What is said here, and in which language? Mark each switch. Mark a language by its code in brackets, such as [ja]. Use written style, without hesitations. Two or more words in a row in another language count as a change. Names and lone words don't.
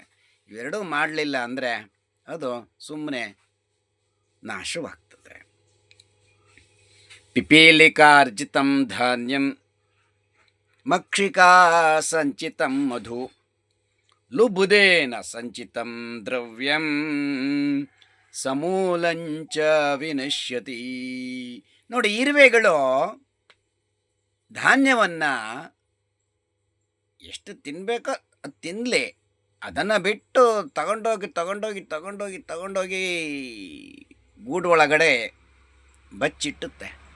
[kn] ಇವೆರಡೂ ಮಾಡಲಿಲ್ಲ ಅಂದರೆ ಅದು ಸುಮ್ಮನೆ ನಾಶವಾಗ್ತದೆ. [sa] ಪಿಪೀಲಿಕಾರ್ಜಿತಂ ಧಾನ್ಯಂ ಮಕ್ಷಿಕಾ ಸಂಚಿತಂ ಮಧು ಲುಬುದೇನ ಸಂಚಿತಂ ದ್ರವ್ಯಂ ಸಮೂಲಂಚ ವಿನಶ್ಯತಿ. [kn] ನೋಡಿ, ಇರುವೆಗಳು ಧಾನ್ಯವನ್ನು ಎಷ್ಟು ತಿನ್ನಬೇಕೋ ಅದು ತಿನ್ನಲಿ, ಅದನ್ನು ಬಿಟ್ಟು ತಗೊಂಡೋಗಿ ಗೂಡು ಒಳಗಡೆ ಬಚ್ಚಿಟ್ಟುತ್ತೆ.